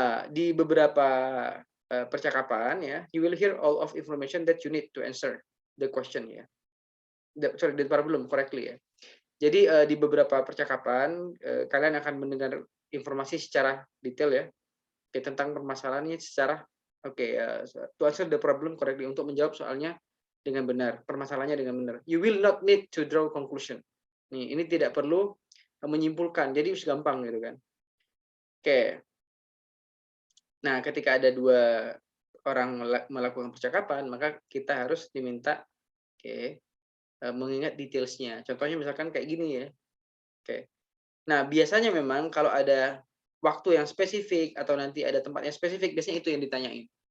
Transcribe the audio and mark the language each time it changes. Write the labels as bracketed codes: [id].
[id] Di beberapa, percakapan ya, [en] you will hear all of information that you need to answer the question ya. The problem correctly ya. [id] Jadi, di beberapa percakapan, kalian akan mendengar informasi secara detail ya, tentang permasalahannya secara [en] to answer the problem correctly, [id] untuk menjawab soalnya dengan benar, permasalahannya dengan benar. [en] You will not need to draw conclusion. [id] Nih, ini tidak perlu menyimpulkan, jadi gampang gitu kan. Oke. Nah, ketika ada 2 orang melakukan percakapan, maka kita harus diminta, mengingat details-nya. Contohnya misalkan kayak gini ya. Oke. Nah, biasanya memang kalau ada waktu yang spesifik atau nanti ada tempat yang spesifik, biasanya itu yang ditanyain.